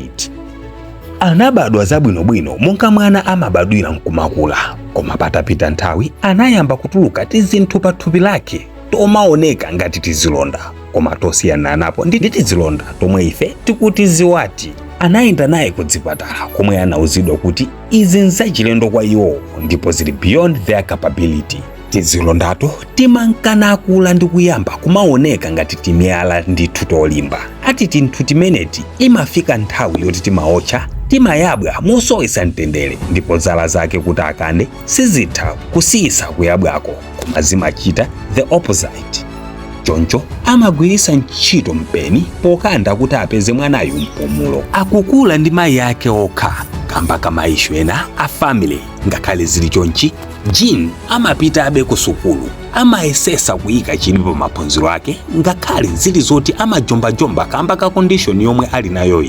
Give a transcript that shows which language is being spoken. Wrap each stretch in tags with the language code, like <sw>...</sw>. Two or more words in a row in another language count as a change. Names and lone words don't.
<ny>Anabadwa zabwinobwino monga mwana amabadwira nkumakula, koma patapita nthawi anayamba kutuluka tizinthu pa thupi lake tomaoneka ngati tizilonda, koma tosiyana napo ndi tizilonda tomwe ife tikuti ziwati. Anayenda naye ku dzipatala komwe anauzidwa kuti izi nzachilendo kwa iwo ndipo zili</ny> <en>beyond their capability.</en> <ny>Tizilondato timankanakula ndi kuyamba kumaoneka ngati timiyala ndithu tolimba. Ati tinthu timeneti imafika nthawi yoti timaotcha, timayabwa mosowesa mtendere, ndipo zala zake kuti akande sizitha kusiyisa kuyabwako, koma zimachita</ny> <en>the opposite.</en> <ny>Choncho amagwirisa ntchito mpeni pokandula kuti apeze mwanayu mpumulo. Akukula ndi mayi ake okha kamba kamayishu ena a family. Ngakhale zili chonchi, Jean amapita abe ku sukulu, amayesesa kuyika chidwi pa maphunziro ake, ngakhale zili zoti amajombajomba kamba ka condition yomwe ali nayoyi.</ny>